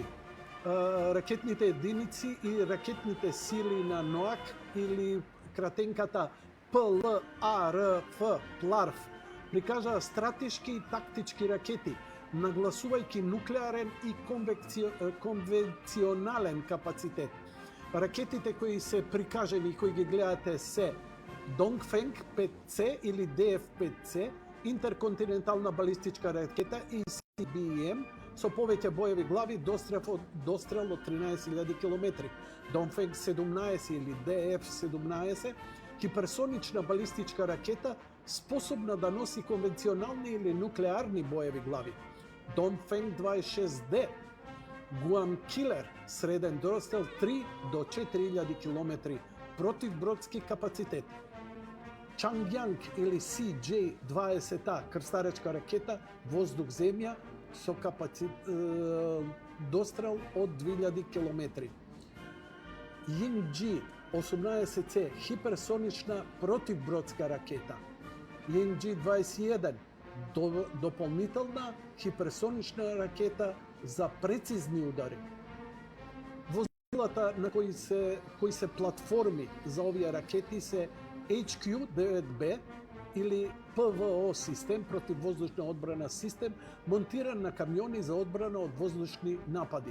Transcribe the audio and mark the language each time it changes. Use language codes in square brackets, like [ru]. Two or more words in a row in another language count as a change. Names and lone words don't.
[mk] Ракетните единици и ракетните сили на НОАК или кратенката ПЛАРФ, ПЛАРФ, прикажаа стратешки и тактички ракети, нагласувајќи нуклеарен и конвенционален капацитет. Ракетите кои се прикажени, кои ги гледате се Dongfeng 5C или DF-5C, интерконтинентална балистичка ракета ICBM со повеќе боеви глави, дострел од 13.000 км. Dongfeng 17 или DF-17, хиперсонична балистичка ракета способна да носи конвенционални или нуклеарни боеви глави. Dongfeng 26D, Guam Killer, среден дострел 3 до 4.000 км, противбродски капацитет. Чангјанг или CJ-20A, крстаречка ракета, воздух-земја, со дострел од 2000 км. Yingji 18C, хиперсонична противбродска ракета. Yingji 21, дополнителна хиперсонична ракета за прецизни удари. Возилата на кои се платформи за овие ракети се HQ-9B или ПВО систем, противвоздушна одбрана систем, монтиран на камиони за одбрана од воздушни напади.